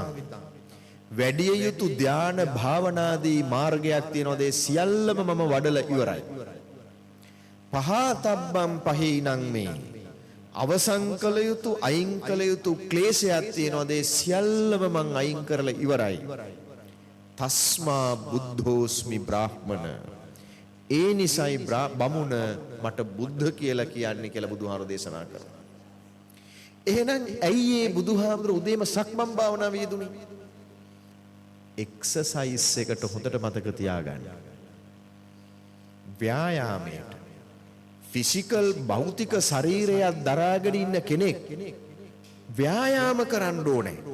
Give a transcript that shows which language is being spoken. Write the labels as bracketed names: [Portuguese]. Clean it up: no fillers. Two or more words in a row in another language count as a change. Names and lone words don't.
[Sinhala] වැඩිය යුතු ධාන භාවනාදී මාර්ගයක් තියෙනවා. ඒ සියල්ලම මම වඩලා ඉවරයි. [Pali] පහතබ්බම් පහීනං මේ. [Sinhala] අවසන් කළ යුතු අයින් කළ යුතු ක්ලේශයක් තියෙනවා. ඒ සියල්ලම මං අයින් කරලා ඉවරයි. [Pali] තස්මා බුද්ධෝස්මි බ්‍රාහ්මණ. [Sinhala] ඒ නිසයි බමුණ මට බුද්ධ කියලා කියන්නේ කියලා බුදුහාමුදුරුවෝ දේශනා කරනවා. එහෙනම් ඇයි මේ බුදුහාමුදුරුවෝ උදේම සක්මන් භාවනාව යෙදුනේ? එක්සර්සයිස් එකට හොඳට මතක තියාගන්න. ව්‍යායාමයට ෆිසිකල් භෞතික ශරීරයක් දරාගෙන ඉන්න කෙනෙක් ව්‍යායාම කරන්න ඕනේ.